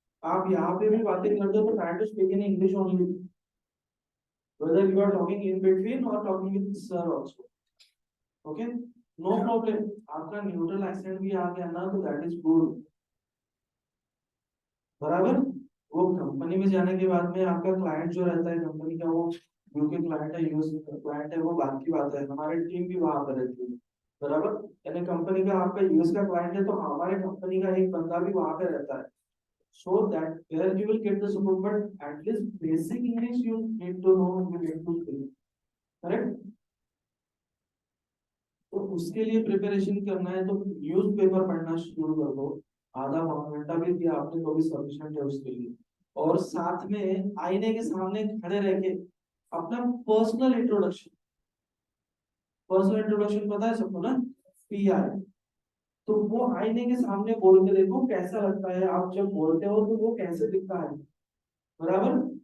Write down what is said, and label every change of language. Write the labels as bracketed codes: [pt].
[hi] आप यहाँ पे भी बातें करते हो तो [en] Try to speak in English only, whether you are talking in between or talking with sir also, okay, no problem। [hi] आपका न्यूट्रल एक्सेंट भी आ गया ना तो दैट इज गुड, बराबर। वो कंपनी में जाने के बाद में आपका क्लाइंट जो रहता है कंपनी का, वो यूके क्लाइंट है यूएस क्लाइंट है, वो बात की बात है, हमारी टीम भी वहां पर रहती है, बराबर। यानी कंपनी का आपका यूएस का क्लाइंट है तो हमारे कंपनी का एक बंदा भी वहां पे रहता है, [en] so that where you will get the support, but at least basic English you need to know, you need to speak, correct। [hi] तो उसके लिए प्रिपरेशन करना है तो न्यूज़पेपर पढ़ना शुरू कर दो, आधा पौना घंटा भी दिया आपने तो भी सफिशिएंट है उसके लिए। और साथ में आईने के सामने खड़े रह के अपना पर्सनल इंट्रोडक्शन पता है सबको ना, पीआई, तो वो आईने के सामने बोल के देखो कैसा लगता है, आप जब बोलते हो तो वो कैसे दिखता है, बराबर।